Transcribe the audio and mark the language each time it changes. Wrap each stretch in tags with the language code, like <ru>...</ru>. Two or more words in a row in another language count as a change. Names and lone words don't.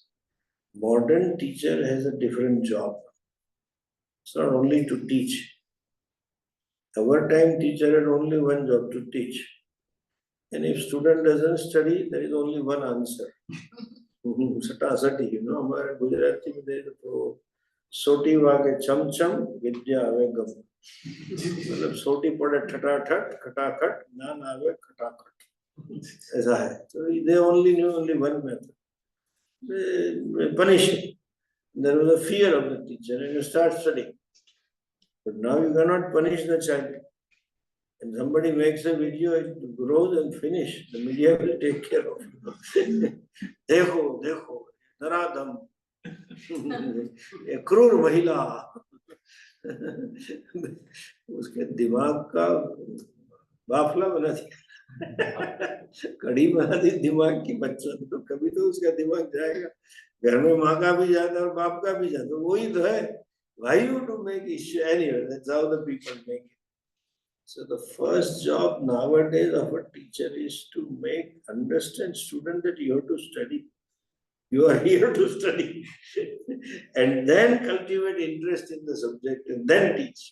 <en>Modern teacher has a different job. It's not only to teach. Our time teacher had only one job, to teach. And if student doesn't study, there is only one answer. Satya-Asatya, you know,</en> <hi>हमारे गुजराती में देखो तो</hi> <gu>સોટી વાગે ચમ ચમ વિદ્યા આવે ગમ.</gu> <hi>मतलब सोटी पड़े ठटाठट खटाखट ज्ञान आवे खटाखट. ऐसा है.</hi> <en>So they only knew only one method. They punish him. There was a fear of the teacher, and you start studying. But now you cannot punish the child. And somebody makes a video, it grows and finish. The media will take care of it.</en> <hi>देखो देखो नराधम एक क्रूर महिला उसके दिमाग का बाफला बना दिया कड़ी बना दी दिमाग की बच्चा तो कभी तो उसका दिमाग जाएगा घर में माँ का भी जाता और बाप का भी जाता वही तो है</hi> <en>why you to make issue anyway that's how the people make it. So the first job nowadays of a teacher is to understand student that you have to study. You are here to study. And then cultivate interest in the subject and then teach.</en>